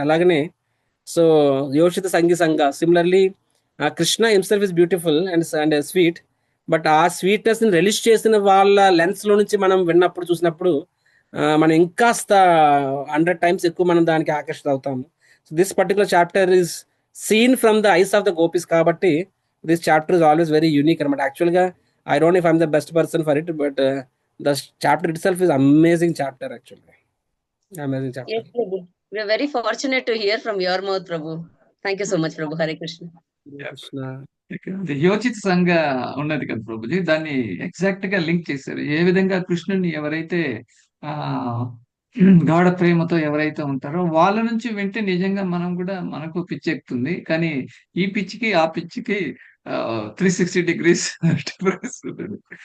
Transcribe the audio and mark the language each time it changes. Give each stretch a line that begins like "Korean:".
Telugu: అలాగనే so యోషిత Sangi Sanga
English: similarly Krishna himself is beautiful and sweet,
Telugu: but ఆ sweetness ని release చేసిన వాళ్ళ లెన్స్ లో నుంచి మనం విన్నప్పుడు చూసినప్పుడు మనం ఇంకాస్త 100 times ఎక్కువ మనం దానికి ఆకర్షిత అవుతాము.
English: So this particular chapter is seen from the eyes of the gopis కాబట్టి this chapter is always very unique అనమాట. యాక్చువల్గా I don't know if I'm the best person for it, but the chapter itself is amazing chapter actually. Amazing chapter. Yes, Prabhu. We are very fortunate to hear from your mouth, Prabhu. Thank you so much, Prabhu. Hare Krishna. Krishna.
Telugu: Yochita సంఘ ఉన్నది కదా ప్రభుజీ, దాన్ని exact గా link చేశారు. ఏ విధంగా కృష్ణుని ఎవరైతే ఆ గాఢ ప్రేమతో ఎవరైతే ఉంటారో వాళ్ళ నుంచి వింటే నిజంగా మనకు పిచ్చి ఎక్కుతుంది. కానీ ఈ పిచ్చికి ఆ పిచ్చికి 360 degrees డిఫరెన్స్ ఉంటుంది.